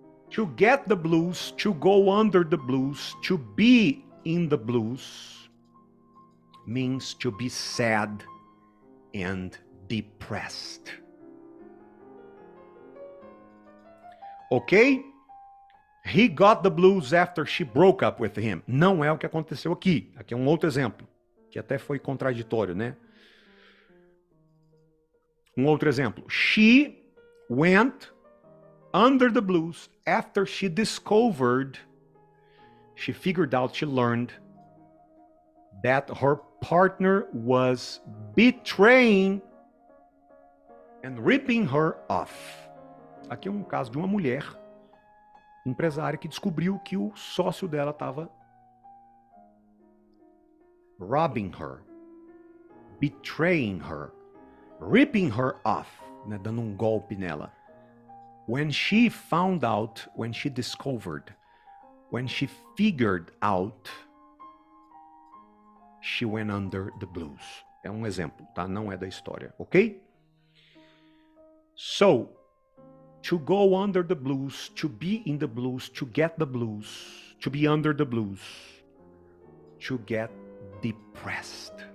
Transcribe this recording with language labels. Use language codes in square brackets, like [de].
[en] To get the blues, to go under the blues, to be in the blues, means to be sad and depressed. Okay? He got the blues after she broke up with him. [pt] Não é o que aconteceu aqui. Aqui é um outro exemplo, que até foi contraditório, né? Um outro exemplo. She [en] went under the blues after she discovered, she figured out, she learned that her partner was betraying and ripping her off. [pt] Aqui é um caso de uma mulher empresária que descobriu que o sócio dela estava [en] robbing her, betraying her, ripping her off, [pt] né, dando um golpe nela. [en] When she found out, when she discovered, when she figured out, she went under the blues. [pt] É um exemplo, tá? Não é da história, ok? [en] So, to go under the blues, to be in the blues, to get the blues, to be under the blues, to get depressed.